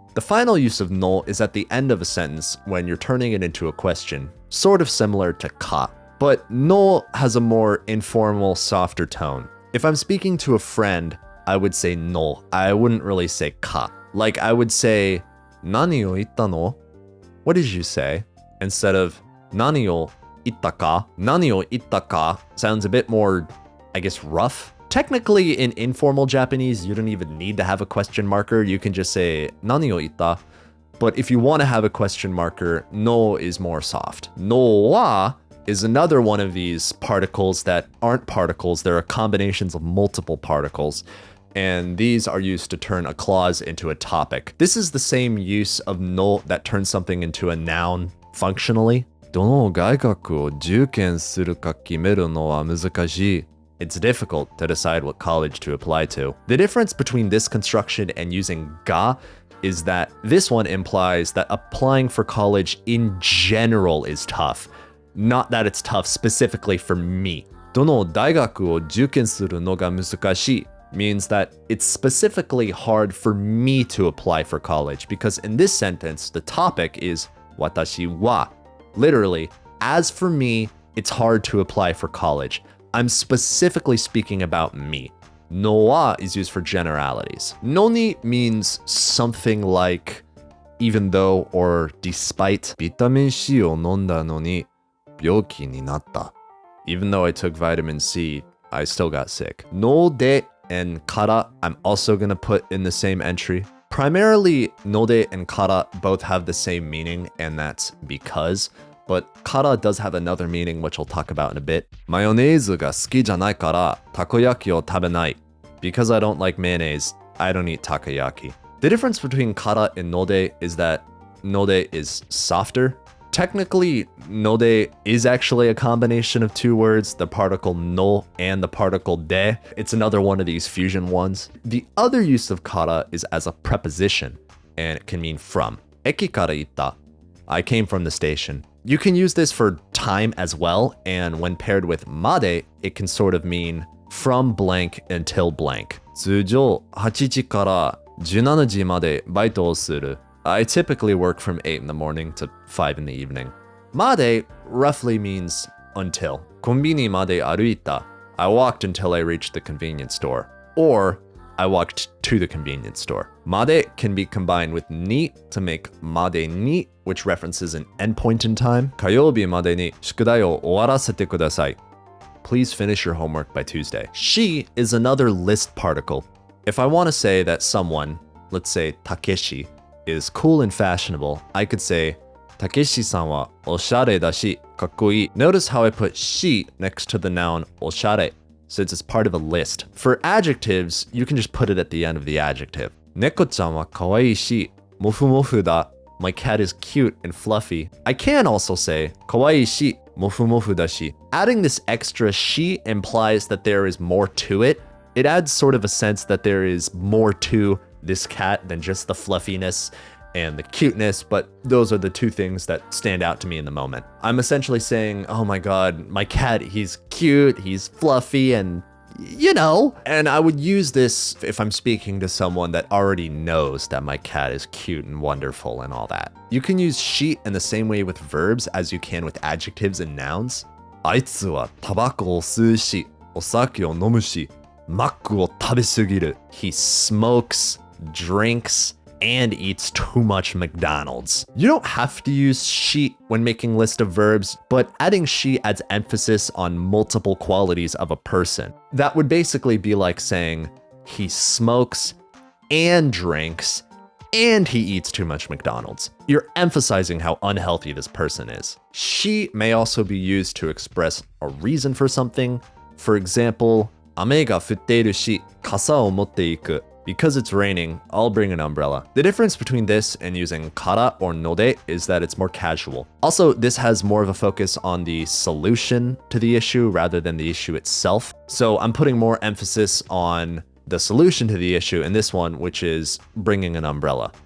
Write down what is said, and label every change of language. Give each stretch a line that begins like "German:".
English: The final use of no is at the end of a sentence when you're turning it into a question, sort of similar to ka. But no has a more informal, softer tone. If I'm speaking to a friend, I would say no. I wouldn't really say ka. Like I would say,
Japanese: 何を言ったの?
English: What did you say? Instead of
Japanese: 何を言ったか? 何を言ったか
English: sounds a bit more, I guess, rough. Technically, in informal Japanese, you don't even need to have a question marker. You can just say
Japanese: 何を言った?
English: But if you want to have a question marker, no is more soft. No wa is another one of these particles that aren't particles. They're combinations of multiple particles. And these are used to turn a clause into a topic. This is the same use of no that turns something into a noun functionally.
Japanese: どの外学を受験するか決めるのは難しい.
English: It's difficult to decide what college to apply to. The difference between this construction and using ga is that this one implies that applying for college in general is tough, not that it's tough specifically for me.
Japanese: どの大学を受験するのが難しい
English: means that it's specifically hard for me to apply for college, because in this sentence, the topic is 私は. Literally, as for me, it's hard to apply for college. I'm specifically speaking about me. No wa is used for generalities. Noni means something like even though or despite.
Japanese: ビタミン C を飲んだのに病気になった.
English: Even though I took vitamin C, I still got sick. No de and kara, I'm also gonna put in the same entry. Primarily, no de and kara both have the same meaning, and that's because. But kara does have another meaning, which I'll talk about in a bit.
Japanese: マヨネーズが好きじゃないからたこ焼きを食べない.
English: Because I don't like mayonnaise, I don't eat takoyaki. The difference between kara and node is that node is softer. Technically, node is actually a combination of two words, the particle no and the particle de. It's another one of these fusion ones. The other use of kara is as a preposition, and it can mean from.
Japanese: Eki kara itta.
English: I came from the station. You can use this for time as well, and when paired with made, it can sort of mean from blank until blank.
Japanese: 通常8時から17時までバイトをする.
English: I typically work from 8 in the morning to 5 in the evening. Made roughly means until.
Japanese: コンビニまで歩いた.
English: I walked until I reached the convenience store. Or I walked to the convenience store. Made can be combined with ni to make made ni, which references an endpoint in time.
Japanese: 火曜日までに宿題を終わらせてください.
English: Please finish your homework by Tuesday. Shi is another list particle. If I want to say that someone, let's say Takeshi, is cool and fashionable, I could say,
Japanese: Takeshi-san wa oshare dashi kakkoi.
English: Notice how I put shi next to the noun oshare, since it's part of a list. For adjectives, you can just put it at the end of the adjective.
Japanese: Neko-chan wa kawaii shi, mofu mofu da.
English: My cat is cute and fluffy. I can also say,
Japanese: kawaii shi, mofu mofu da shi.
English: Adding this extra shi implies that there is more to it. It adds sort of a sense that there is more to this cat than just the fluffiness. and the cuteness, but those are the two things that stand out to me in the moment. I'm essentially saying, oh my god, my cat, he's cute, he's fluffy, and you know. And I would use this if I'm speaking to someone that already knows that my cat is cute and wonderful and all that. You can use she in the same way with verbs as you can with adjectives and nouns.
Japanese: あいつはタバコを吸うし、お酒を飲むし、マックを食べすぎる.
English: He smokes, drinks, and eats too much McDonald's. You don't have to use she when making list of verbs, but adding she adds emphasis on multiple qualities of a person. That would basically be like saying he smokes and drinks and he eats too much McDonald's. You're emphasizing how unhealthy this person is. She may also be used to express a reason for something. For example,
Japanese: 雨が降っているし、傘を持っていく.
English: Because it's raining, I'll bring an umbrella. The difference between this and using kara or node is that it's more casual. Also, this has more of a focus on the solution to the issue rather than the issue itself. So I'm putting more emphasis on the solution to the issue in this one, which is bringing an umbrella.